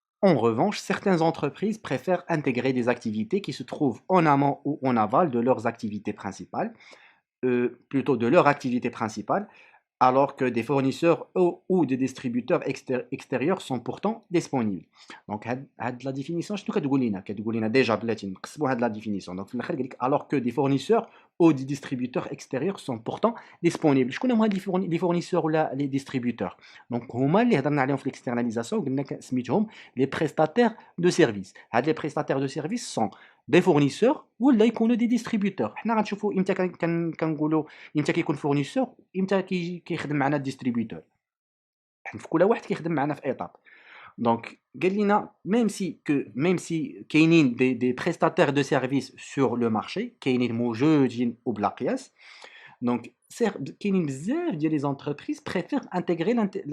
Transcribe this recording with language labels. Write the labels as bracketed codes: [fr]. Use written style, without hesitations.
[fr] En revanche, certaines entreprises préfèrent intégrer des activités qui se trouvent en amont ou en aval de leurs activités principales, plutôt de leur activité principale, alors que des fournisseurs ou des distributeurs extérieurs sont pourtant disponibles. Donc, la définition, je te déjà la définition. Donc, alors que des fournisseurs ou des distributeurs extérieurs sont pourtant disponibles. Je connais moi les fournisseurs ou les distributeurs. Donc, l'externalisation, les prestataires de services. Les prestataires de services sont des fournisseurs ou des distributeurs. [ar] حنا غنشوفوا امتى كنقولوا امتى كيكون فورنيسور امتى كيخدم معنا الديستريبيوتور في كل واحد كيخدم معنا في ايطاب دونك قال لنا ميم سي كاينين دي بريستاتير دو سيرفيس سور لو مارشي كاينين موجودين وبلا قياس دونك كاينين بزاف ديال لي زونتربريز بريفير انتيغري